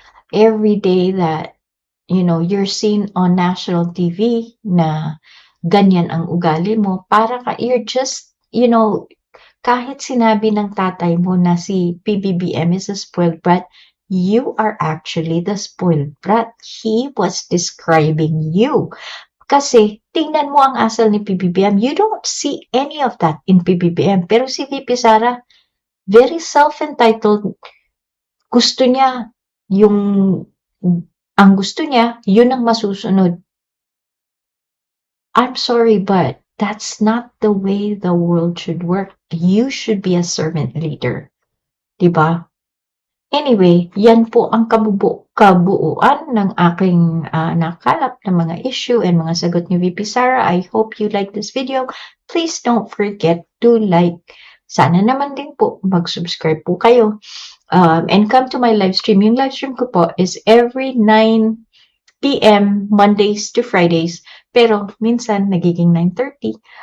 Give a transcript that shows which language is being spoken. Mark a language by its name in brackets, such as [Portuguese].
[English] Every day that, you're seen on national TV [Filipino] na ganyan ang ugali mo, [English] you're just, [Filipino] kahit sinabi ng tatay mo na si [English] PBBM is a spoiled brat, you are actually the spoiled brat. He was describing you. [Filipino] Kasi, tingnan mo ang asal ni PBBM. [English] You don't see any of that in PBBM. [Filipino] Pero si [English] VP Sara, very self-entitled. [Filipino] Gusto niya, ang gusto niya, yun ang masusunod. [English] I'm sorry, but that's not the way the world should work. You should be a servant leader. [Filipino] Diba? Anyway, yan po ang kabuuan ng aking nakalap na mga issue and mga sagot ni VP Sara. [English] I hope you like this video. Please don't forget to like. [Filipino] Sana naman din po mag-subscribe po kayo. [English] And come to my live stream. [Filipino] Yung live stream ko po is every 9 p.m. [English] Mondays to Fridays. [Filipino] Pero minsan nagiging 9:30.